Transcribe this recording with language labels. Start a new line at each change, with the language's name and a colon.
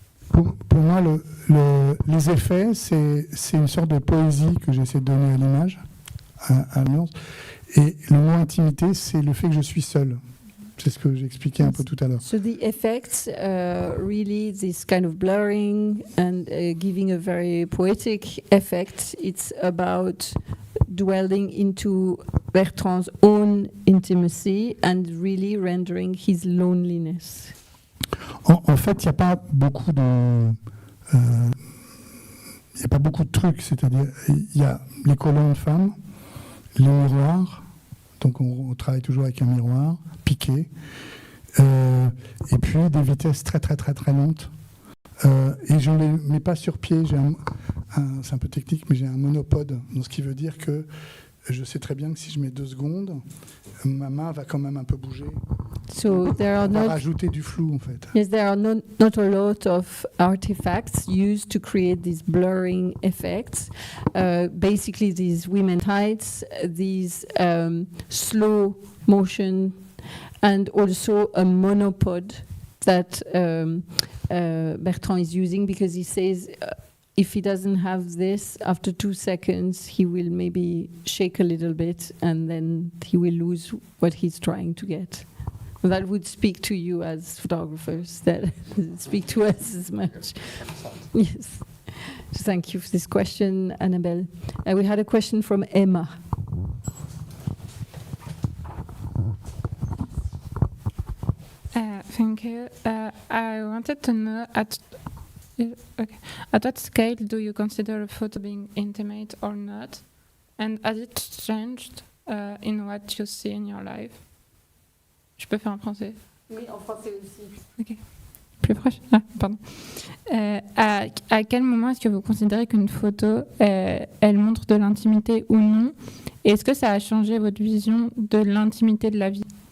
French: Pour moi, les effets, c'est une sorte de poésie que j'essaie de donner à l'image, à l'ambiance. Et le mot intimité, c'est le fait que je suis seul. C'est ce que j'expliquais un peu tout à l'heure.
English: So the effects, really this kind of blurring and giving a very poetic effect, it's about dwelling into Bertrand's own intimacy and really rendering his loneliness.
French: En fait, il n'y a pas beaucoup de trucs, c'est-à-dire il y a les colonnes femmes, les miroirs, donc on travaille toujours avec un miroir piqué, et puis des vitesses très lentes. Et je ne les mets pas sur pied, c'est un peu technique, mais j'ai un monopode, donc ce qui veut dire que je sais très bien que si je mets 2 secondes, ma main va quand même un peu bouger.
English: So there are
French: rajouter du flou, en fait.
English: Yes, there are not a lot of artifacts used to create these blurring effects. Basically, these women heights, these slow motion, and also a monopod that Bertrand is using, because he says if he doesn't have this, after 2 seconds, he will maybe shake a little bit and then he will lose what he's trying to get. That would speak to you as photographers, that speak to us as much. Yes. Thank you for this question, Annabelle. We had a question from Emma. Thank you. I wanted to know at what scale do you consider a photo being intimate or not? And has it changed in what you see in your life?
French: Je peux faire en français? Oui, en français aussi. Ok. Plus proche? Ah, pardon. À quel moment est-ce que vous considérez qu'une photo, elle montre de l'intimité ou non? Et est-ce que ça a changé votre vision de l'intimité de la vie?